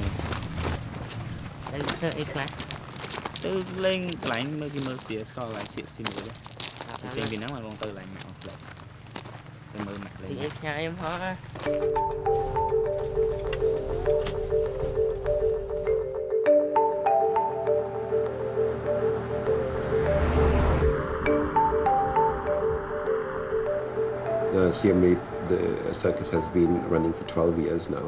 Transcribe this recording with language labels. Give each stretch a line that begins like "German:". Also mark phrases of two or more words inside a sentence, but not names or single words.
Vietnamese: từ từ ít lắm
Khmer: ទៅលេងកន្លែងមើលគេមើលសៀស្គាល់កន្លែងសៀកស៊ីមួយដែរផ្សេងពីហ្នឹងមកបងទៅកន្លែងម៉ាក់ផ្លែទៅមើលម៉ាក់លេង
Vietnamese: ít ngày em hả
English: Siem Reap, the circus has been running for 12 years now.